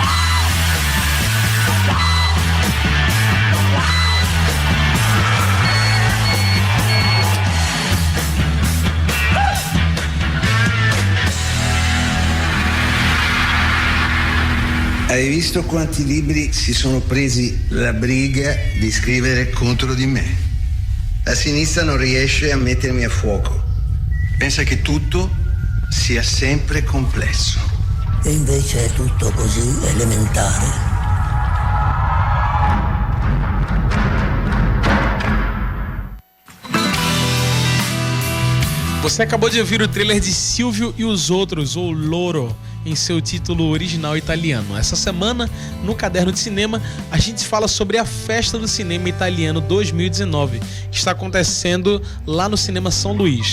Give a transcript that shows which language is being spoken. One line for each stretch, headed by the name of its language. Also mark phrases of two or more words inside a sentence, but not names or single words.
Italian: Hai visto quanti libri si sono presi la briga di scrivere contro di me? La sinistra non riesce a mettermi a fuoco. Pensa che tutto sia sempre complesso. E invece è tutto così elementare.
Portuguese: Você acabou de ouvir o trailer de Silvio e os Outros, ou Loro, em seu título original italiano. Essa semana, no Caderno de Cinema, a gente fala sobre a Festa do Cinema Italiano 2019, que está acontecendo lá no Cinema São Luís.